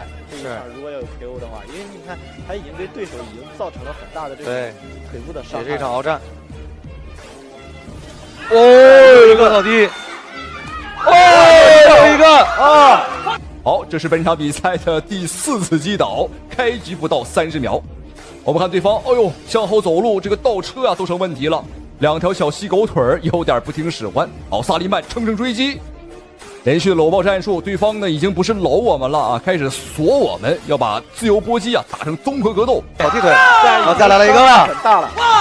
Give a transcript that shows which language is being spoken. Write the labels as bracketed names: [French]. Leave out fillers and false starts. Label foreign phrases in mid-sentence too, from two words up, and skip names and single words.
[Chinese] 这一场如果要有 KO 的话，因为你看他已经对对手已经造成了很大的这个腿部的伤害。也是一场鏖战。哦，一个倒地，哦，有一个啊！好，这是本场比赛的第4次击倒，開局不到30秒。我们看對方，哎呦，向後走路這個倒車呀都成問題了。2條小細狗腿有點不聽使喚。好，薩利曼乘勝追擊，連續的摟抱戰術，對方呢已經不是摟我們了啊，開始鎖我們，要把自由搏擊啊打成綜合格鬥。倒地腿，好，再來了一個，很大了。